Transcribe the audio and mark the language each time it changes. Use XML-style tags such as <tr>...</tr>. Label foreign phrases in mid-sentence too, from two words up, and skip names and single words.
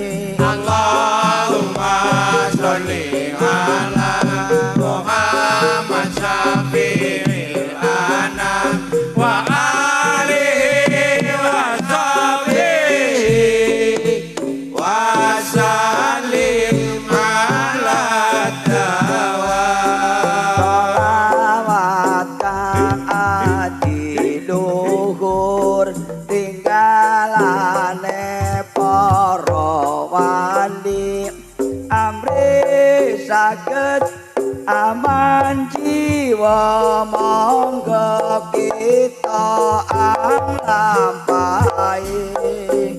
<ar>اللهم صل على محمد شفيع الأنام وآله وصحبه وسلم على دوا</ar> <jv>sholawat kang adiluhur tinggalane para wali amri saged aman jiwa monggo kita anglampahi</jv>